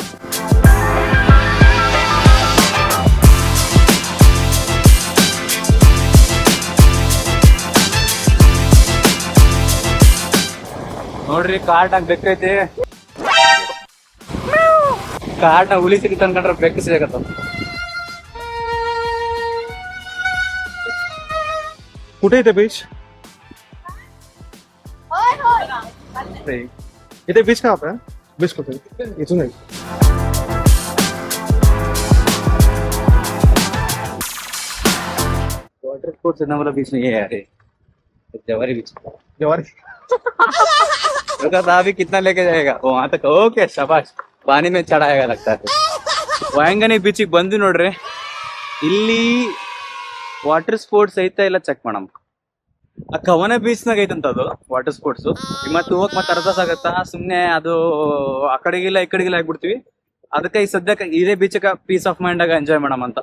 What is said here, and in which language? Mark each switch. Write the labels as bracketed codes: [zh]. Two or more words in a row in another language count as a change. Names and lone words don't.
[kn] ನೋಡ್ರಿ, ಕಾರ್ಡ್ನಾಗ ಬೆಕ್ಕೈತಿ. ಕಾರ್ಡ್ನಾಗ ಹುಲಿ ಸಿಗುತ್ತೆ ಅನ್ಕೊಂಡ್ರೆ ಬೆಕ್ಕ ಸಿಗತ್ತ. [mr] कुठे इथे बीच? [hi] इथे बीच कहाँ पे है? [mr] बीच कुठे? इथून नाही. [en] water sports [hi] वाला बीच नहीं है यार, जवारी बीच. रुका अभी कितना लेके जाएगा वहां तक? ओके, शाबाश. पानी में चढ़ाएगा लगता है. [kn] ವಾಯಂಗನಿ ಬೀಚಿಗೆ ಬಂದು ನೋಡ್ರಿ, ಇಲ್ಲಿ [en] water sports [kn] ಐತಾ ಇಲ್ಲ ಚೆಕ್ ಮಾಡಮ್. ಆ ಕವನ ಬೀಚ್ನಾಗ ಐತಂತ ಅದು [en] water sports. [kn] ಮತ್ತೆ ಹೋಗಕ್ ಮತ್ತೆ ಅರ್ಧ ಆಗತ್ತಾ ಸುಮ್ನೆ ಅದು. ಆ ಕಡೆಗಿಲ್ಲ ಈ ಕಡೆಗಿಲ್ಲ ಆಗ್ಬಿಡ್ತೀವಿ. ಅದಕ್ಕೆ ಈ ಸದ್ಯಕ್ಕೆ ಇದೇ ಬೀಚ್ [en] peace of mind [kn] ಆಗ ಎಂಜಾಯ್ ಮಾಡಮ್ ಅಂತ.